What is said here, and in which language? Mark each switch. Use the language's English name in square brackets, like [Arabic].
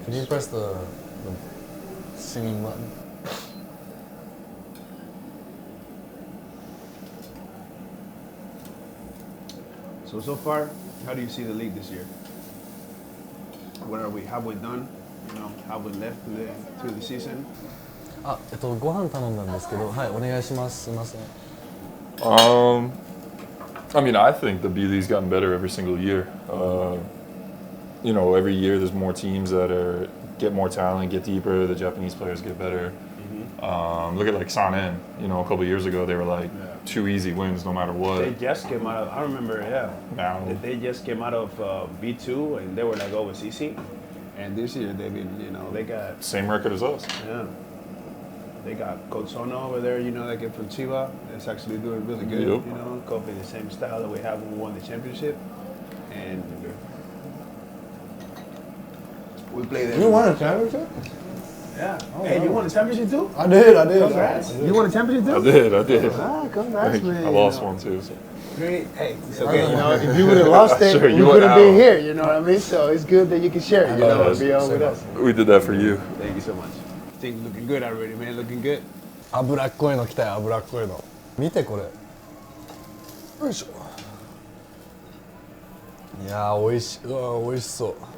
[English] Can you press the singing button? So far, how do you see the league this year? What are we? Have we done? Have we left through the season? [Japanese] ご飯頼んだんですけど、はい、お願いします。すみません。 [English] I think the B.League's gotten better every single year. Every year there's more teams that get more talent, get deeper. The Japanese players get better. Look at Sanen. A couple of years ago they were 2 easy wins no matter what. They just came out of. I remember, Now they just came out of B2 and they were always easy. And this year they've been, they got same record as us. Yeah. They got Coach Sono over there, that kid from Chiba. That's actually doing really good. Yep. Copy the same style that we have when we won the championship. And we played them. You won a championship? Yeah. Hey, you won a championship too? I did. Congrats. You won a championship too? I did. Congrats, man. I lost one too. So. Hey, it's okay. You know, if you would have lost it, Sure, you you wouldn't would- be here. You know what I mean? So it's good that you can share. You know, yes. be on with us. We did that for you. Thank you so much. Things looking good already, man. Looking good. [Japanese] 脂っこいの来たよ、脂っこいの。見てこれ。よいしょ。いやー、美味しい。うわー、美味しそう。